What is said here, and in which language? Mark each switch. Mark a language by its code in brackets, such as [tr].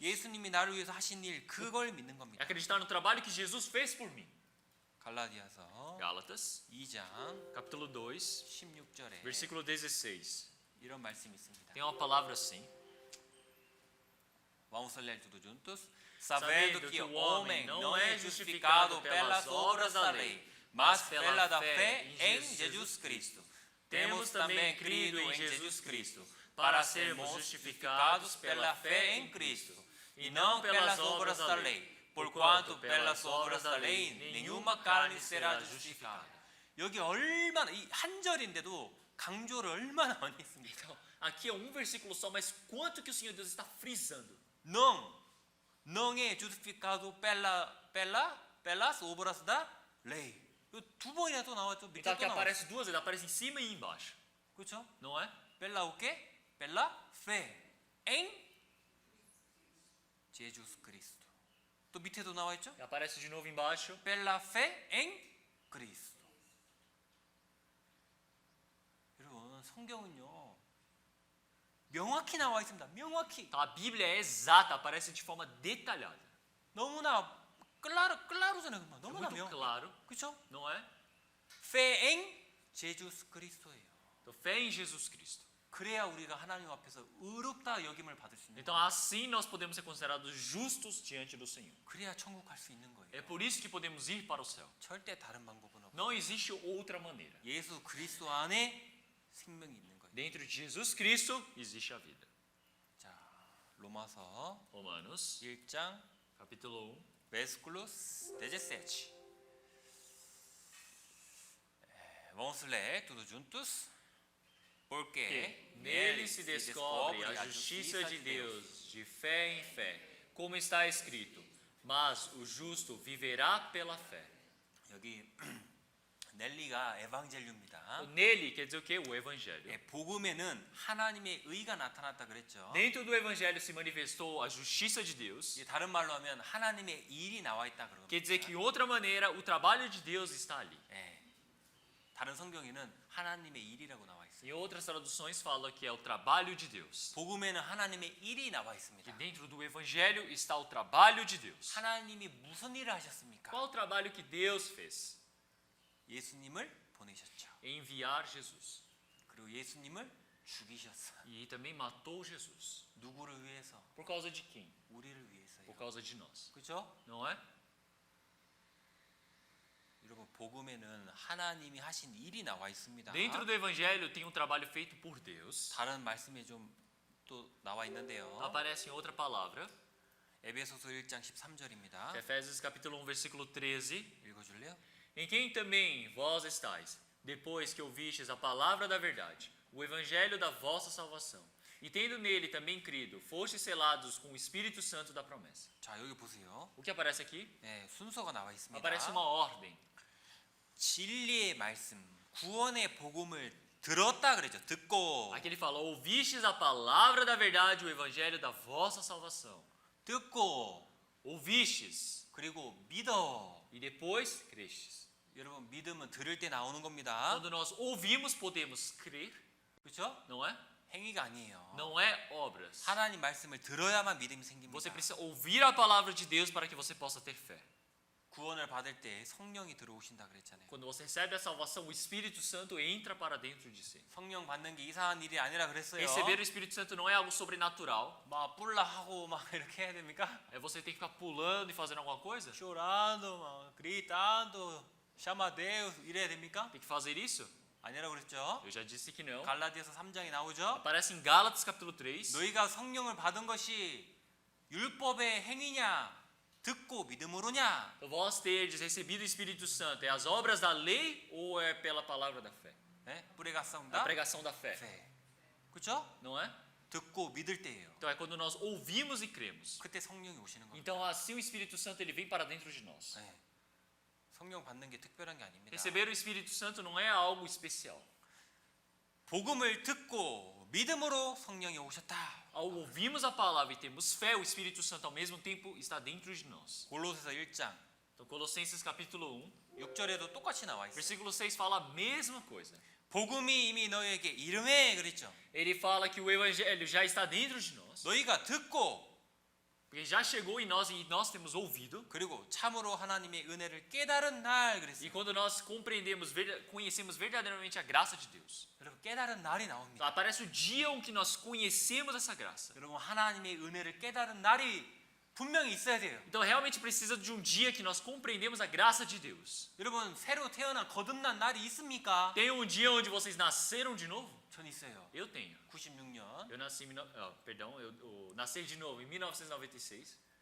[ko] 예수님이 나를 위해서 하신 일 그걸 믿는 [pt] É [ko] 겁니다. [pt] acreditar no trabalho que Jesus fez por mim. [ko] 갈라디아서 [pt] Gálatas, [ko] 2장 [pt] capítulo 2, [ko] 16절에 [pt] versículo 16. [ko] 이런 말씀이 있습니다. [pt] Tem uma palavra assim. Vamos a ler tudo juntos. Sabendo que o homem não é justificado pelas obras da lei, mas pela fé em Jesus Cristo. Temos também crido em Jesus Cristo, para sermos justificados pela fé em Cristo, e não pelas obras da lei, porquanto pelas obras da lei nenhuma carne será justificada. [ko] 여기 얼마나 이 한 절인데도 강조를 얼마나 많이 했습니까? [pt] Então, aqui é um versículo só, mas quanto que o Senhor Deus está frisando? não é justificado pelas obras da lei. [ko] 두 번이나 또 나왔죠. 밑에 [pt] Então aqui [ko] 나왔죠. [pt] aparece duas vezes, aparece em cima e embaixo. [ko] 그렇죠? [pt] Não é? Pela o quê? Pela fé em Jesus Cristo. [ko] 또 밑에도 나와 있죠? [pt] E aparece de novo embaixo. Pela fé em Cristo. [ko] 여러분 성경은요 명확히 나와 있습니다. 명확히 [pt] Então a Bíblia é exata, aparece de forma detalhada. [ko] 너무나 claro잖아요. [pt] É [ko] 너무나 [pt] muito [ko] 명. [pt] claro, [ko] 그렇죠? [pt] não é? fé em Jesus Cristo예요. Então fé em Jesus Cristo. [ko] 그래야 우리가 하나님 앞에서 의롭다 여김을 받을 수 있는 [pt] Então [ko] 거예요. [pt] assim nós podemos ser considerados justos diante do Senhor. [ko] 그래야 천국 갈 수 있는 거예요. [pt] É por isso que podemos ir para o céu. [ko] 절대 다른 방법은 없어요. [pt] Não existe outra maneira. [ko] 예수 그리스도 안에 생명이 있는 거예요. [pt] Dentro de Jesus Cristo existe a vida. [ko] 자, 로마서 [pt] Romanos, [ko] 1장 [pt] capítulo 1. versículos 17. Vamos ler tudo juntos. Porque Nele se descobre a justiça de Deus, de fé em fé, como está escrito: mas o justo viverá pela fé. [ko] 여기 넬리가 에반젤리입니다. [pt] Nele quer dizer o quê? O Evangelho. [ko] 예, 복음에는 하나님의 의가 나타났다 그랬죠. [pt] Dentro do Evangelho se manifestou a justiça de Deus. [ko] 예, 다른 말로 하면 하나님의 일이 나와 있다 그러거든요. [pt] Quer dizer que, de outra maneira, o trabalho de Deus está ali. [ko] 예, 다른 성경에는 하나님의 일이라고 나와 있어요. [pt] Em outras traduções fala que é o trabalho de Deus. [ko] 복음에는 하나님의 일이 나와 [pt] Que [ko] 있습니다. [pt] dentro do Evangelho está o trabalho de Deus. [ko] 하나님이 무슨 일을 하셨습니까? [pt] Qual o trabalho que Deus fez? [ko] 예수님을 보내셨죠. [pt] Enviar Jesus. [ko] 그리고 예수님을 죽이셨어요. [pt] E também matou Jesus. [ko] 누구를 위해서? [pt] Por causa de quem? [ko] 우리를 위해서요. [pt] Por causa de nós. [ko] 그렇죠? [pt] Não é? [ko] 여러분 복음에는 하나님이 하신 일이 나와 있습니다. [pt] Dentro do Evangelho tem um trabalho feito por Deus. [ko] 다른 말씀에 좀 또 나와 있는데요. [pt] Aparece em outra palavra. [ko] 에베소서 1장 13절입니다. [pt] Efésios capítulo 1, versículo 13. [ko] 읽어줄래요? [pt] Em quem também vós estáis, depois que ouvistes a palavra da verdade, o evangelho da vossa salvação, e tendo nele também crido, fostes selados com o Espírito Santo da promessa. [ko] 자 여기 보세요. [pt] O que aparece aqui? [ko] 네, 순서가 나와 있습니다. [pt] Aparece uma ordem. [ko] 진리의 말씀, 구원의 복음을 들었다 그랬죠. 듣고 [pt] Aqui ele fala, ouvistes a palavra da verdade, o evangelho da vossa salvação. [ko] 듣고 [pt] Ouvistes, [ko] 그리고 믿어. [pt] e depois crestes. [ko] 여러분 믿음은 들을 때 나오는 겁니다. [pt] Quando nós ouvimos, podemos crer, [ko] 그렇죠? [pt] não é? [ko] 행위가 아니에요. [pt] Não é obras. [ko] 하나님 말씀을 들어야만 믿음이 생깁니다. [pt] Você precisa ouvir a palavra de Deus para que você possa ter fé. [ko] 구원을 받을 때 성령이 들어오신다 그랬잖아요. [pt] Quando você recebe a salvação, o Espírito Santo entra para dentro de si. [ko] 성령 받는 게 이상한 일이 아니라 그랬어요. [pt] Receber o Espírito Santo não é algo sobrenatural. [ko] 막 뿔라 하고 막 이렇게 해야 됩니까? [pt] É você ter que ficar pulando e fazendo alguma coisa? chorando, 막 gritando, chama Deus [ko] 이래야 됩니까? [pt] Tem que fazer isso? [ko] 아니라고 그랬죠. [pt] Eu já disse que não. [ko] 갈라디아서 3장에 나오죠. [pt] Aparece em Gálatas capítulo 3. [ko] 너희가 성령을 받은 것이 율법의 행위냐, 듣고 믿음으로냐? [pt] Então, vós terdes recebido o Espírito Santo, é as obras da lei ou é pela palavra da fé? [ko] 네? [pt] A 뿌레가성다. pregação da fé, [ko] 그렇죠? [pt] não é? [ko] 듣고 믿을 때예요. [pt] Então é quando nós ouvimos e cremos. [ko] 그때 성령이 오시는 겁니다. [pt] Então assim o Espírito Santo ele vem para dentro de nós. [ko] 네. 성령 받는 게 특별한 게 아닙니다. [pt] Receber o Espírito Santo não é algo especial. [ko] 복음을 듣고 믿음으로 성령이 오셨다. [pt] Ao ouvirmos a palavra e termos fé, o Espírito Santo ao mesmo tempo está dentro de nós. [ko] 골로새서 1장 [pt] Então Colossenses capítulo 1, [ko] 6절에도 똑같이 나와 있어요. [pt] versículo 6 fala a mesma coisa. [ko] 복음이 이미 너희에게 이름에 그랬죠. [pt] Ele fala que o evangelho já está dentro de nós, [ko] 너희가 듣고 [pt] porque já chegou em nós e nós temos ouvido. [ko] 그리고 참으로 하나님의 은혜를 깨달은 날 [pt] E [ko] 그랬어요. [pt] quando nós compreendemos, conhecemos verdadeiramente a graça de Deus. [ko] 여러분 깨달은 날이 [pt] Então, [ko] 나옵니다. [pt] aparece o dia em que nós conhecemos essa graça. [ko] 여러분 하나님의 은혜를 깨달은 날이 분명히 있어야 돼요. [pt] Então realmente precisa de um dia que nós compreendemos a graça de Deus. [ko] 여러분 새로 태어난 거듭난 날이 있습니까? [pt] Tem um dia onde vocês nasceram de novo? [ko] 전 있어요. [pt] Eu tenho. [ko] 96년 [pt] Eu nasci, eu nasci de novo em 1996,